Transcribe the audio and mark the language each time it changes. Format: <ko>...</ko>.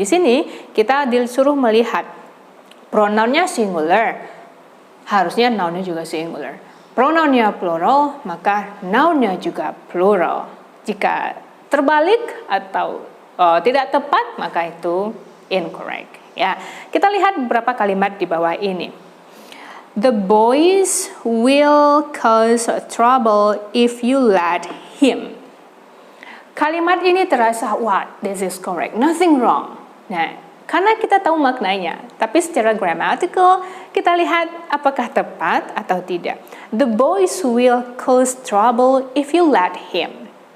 <id>Di sini kita disuruh melihat pronounnya singular, harusnya nounnya juga singular. Pronounnya plural, maka nounnya juga plural. Jika terbalik atau tidak tepat, maka itu incorrect. Ya, kita lihat beberapa kalimat di bawah ini.</id> <en>The boys will cause trouble if you let him. Kalimat ini terasa, this is correct, nothing wrong.</en> <id>Nah, karena kita tahu maknanya, tapi secara grammatical kita lihat apakah tepat atau tidak.</id> <en>The boys will cause trouble if you let him.</en>